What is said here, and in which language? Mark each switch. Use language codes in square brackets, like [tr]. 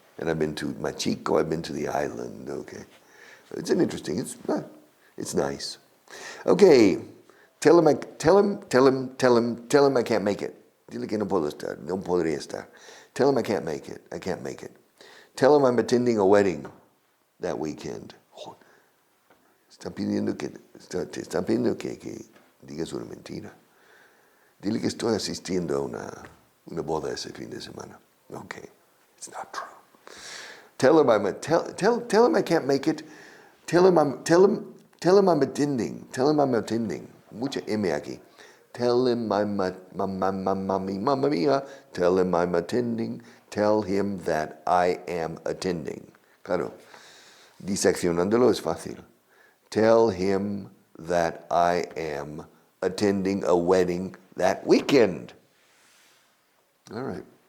[en] And I've been to Machico. I've been to the island. Okay. It's it's nice. Okay. Tell him I can't make it. [es] Dile que no puedo estar. No podría estar. [en] Tell him I can't make it. I can't make it. Tell him I'm attending a wedding that weekend. [es] Te están pidiendo que digas una mentira. Dile que estoy asistiendo a una boda ese fin de semana. [en] Okay, it's not true. Tell him I can't make it. Tell him I'm attending. Tell him I'm attending. [es] Mucha M aquí. [en] Tell him mamma mia. Tell him I'm attending. Tell him that I am attending. [es] Claro, diseccionándolo es fácil. [en] Tell him that I am attending a wedding that weekend. All right.